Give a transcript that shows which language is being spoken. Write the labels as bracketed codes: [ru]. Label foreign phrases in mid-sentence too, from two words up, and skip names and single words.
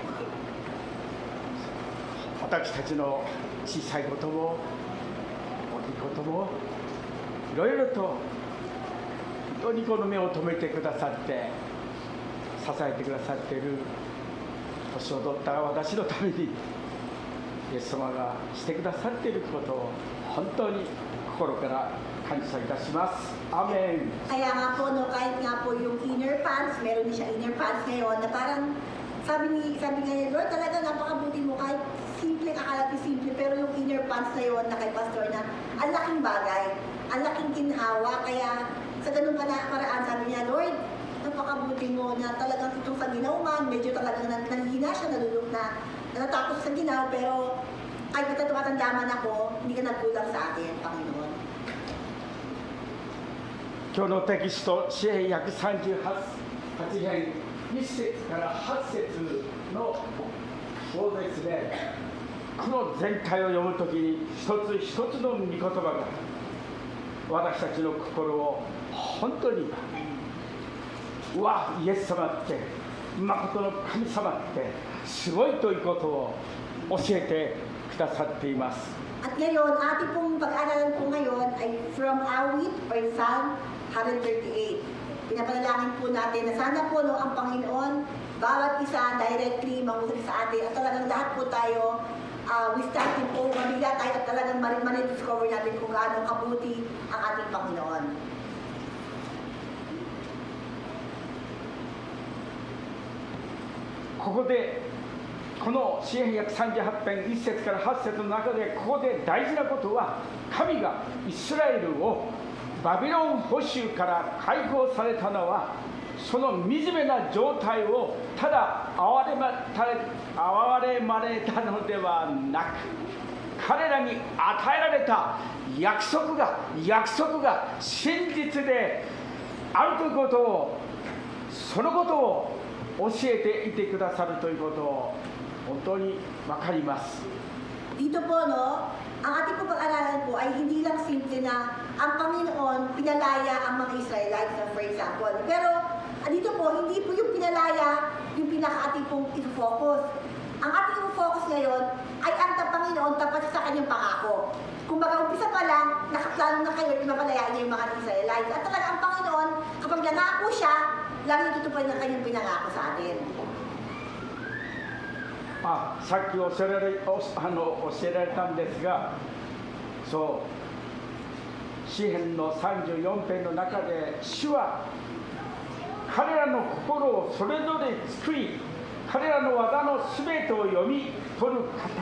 [ja] 私たちの小さいことも大きいこともいろいろと本当にこの目を留めてくださって支えてくださっている年を取った私のためにイエス様がしてくださっていることを本当に心から感謝いたします。アーメン。 [tl] Kaya nga po, no, kahit nga po yung [en] inner pants, [tl] meron din siya [en] inner pants [tl] ngayon na parang sabi nga niya, Lord, talaga napakabuti mo kahit simple, akala ko simple, pero yung inner pants na yun na kay Pastor na ang laking bagay, ang laking ginhawa, kaya sa ganun paraan sabi niya, Lord, napakabuti mo na talagang itong sa ginaw man, medyo talagang nanghina siya, nalulok na natatapos sa ginaw, pero kahit tumatandaman ako, hindi ka nagkulang sa atin, Panginoon. [ja] 今日のテキスト、詩編138編1節から8節のそうですね、この全体を読むときに一つ一つの御言葉が私たちの心を本当にうわ、イエス様って誠の神様ってすごいということを教えてくださっています。 [tl] At ngayon, ating pong pag-aaralan po ngayon ay from Awit [en] or Psalm [tl] 138. Pinapanalangin po natin na sana po no, ang Panginoon, bawat isa directly mangusap sa atin at talagang lahat po tayo [en] we start to [tl] po, mabigla tayo at talagang manidiscover natin kung gaano kabuti ang ating Panginoon. [ja] ここでこの詩編138編1節から8節の中でここで大事なことは神がイスラエルをバビロン捕囚から解放されたのはその惨めな状態をただ憐れまれたのではなく彼らに与えられた約束が真実であるということをそのことを教えていてくださるということを本当に分かります。 [tl] Dito po, no, ang ating pag-aaralan po ay hindi lang simple na ang Panginoon pinalaya ang mga Israelites, [en] for example. [tl] Pero dito po, hindi po yung pinalaya yung pinaka-ating pong i-focus. Ang ating i-focus ngayon ay ang Panginoon tapat sa kanyang pangako. Kung baga umpisa pa lang, nakaplano na kayo, pinapalayain niya yung mga Israelites. At talaga ang Panginoon, kapag nangako siya, lagi tutupad ng kanyang pinangako sa atin. [ja] さっき教えられたんですが、そう詩編の34編の中で、主は彼らの心をそれぞれ作り、彼らの技のすべてを読み取る方。